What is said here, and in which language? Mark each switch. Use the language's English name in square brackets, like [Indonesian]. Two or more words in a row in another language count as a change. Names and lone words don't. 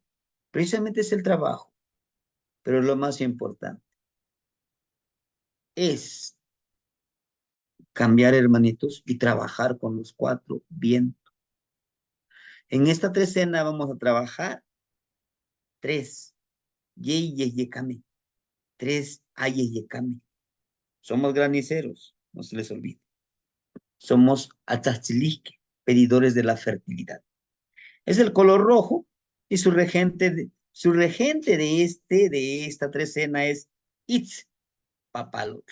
[Spanish] Precisamente es el trabajo, pero lo más importante es cambiar, hermanitos, y trabajar con los 4 bien. En esta trecena vamos a trabajar 3, ye, ye, ye, kame, 3, aye, ye, kame. Somos graniceros, no se les olvide. Somos atzatzilique, pedidores de la fertilidad. Es el color rojo y su regente de esta trecena es Itzpapalotl.